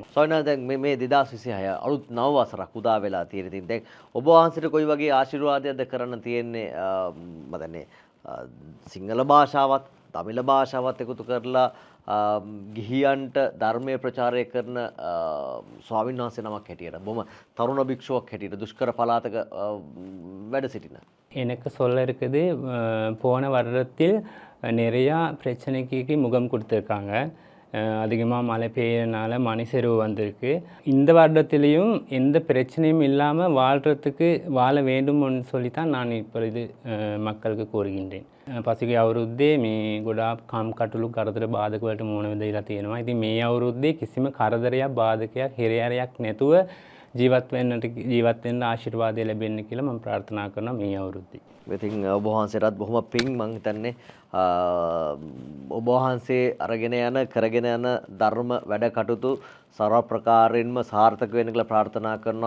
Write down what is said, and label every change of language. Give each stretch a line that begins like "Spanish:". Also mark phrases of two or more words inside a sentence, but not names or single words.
Sinhala: සොයනා දැන් මේ 2026 අලුත් නව වසරක් උදා වෙලා තියෙන ඉතින් දැන් ඔබ වහන්සේට කොයි වගේ ආශිර්වාදයක්ද කරන්න තියෙන්නේ? මම දන්නේ සිංහල භාෂාවත් තමිළ භාෂාවත් එකතු කරලා ගිහියන්ට ධර්මය ප්‍රචාරය කරන ස්වාමීන් වහන්සේ නමක් හැටියට බොහොම තරුණ භික්ෂුවක් හැටියට දුෂ්කර පළාතක වැඩ සිටින.
Tamil: எனக்கு சொல்ல இருக்குது போன வருடத்தில் நிறையா பிரச்சனைக்கு முகம் கொடுத்துருக்காங்க. அதிகமாக மழை பெய்யறனால மணிசெருவு வந்திருக்கு. இந்த வருடத்திலையும் எந்த பிரச்சனையும் இல்லாமல் வாழ்கிறதுக்கு வாழ வேண்டும்னு சொல்லி தான் நான் இப்பொழுது மக்களுக்கு கூறுகின்றேன்.
Sinhala: පසුගිය අවුරුද්දේ මේ ගොඩාක් කම් කටුළු කරදර බාධක වලට මුහුණ දෙලා තියෙනවා. ඉතින් මේ අවුරුද්දේ කිසිම කරදරයක් බාධකයක් හිරහැරයක් නැතුව ජීවත් වෙන්න ආශිර්වාදය ලැබෙන්න කියලා මම ප්‍රාර්ථනා කරනවා මේ අවුරුද්දේ. ඉතින් ඔබ වහන්සේටත් බොහොම පිං මං හිතන්නේ ඔබ වහන්සේ අරගෙන යන කරගෙන යන ධර්ම වැඩ කටයුතු සර්ව ප්‍රකාරයෙන්ම සාර්ථක වෙන්න කියලා ප්‍රාර්ථනා කරනවා.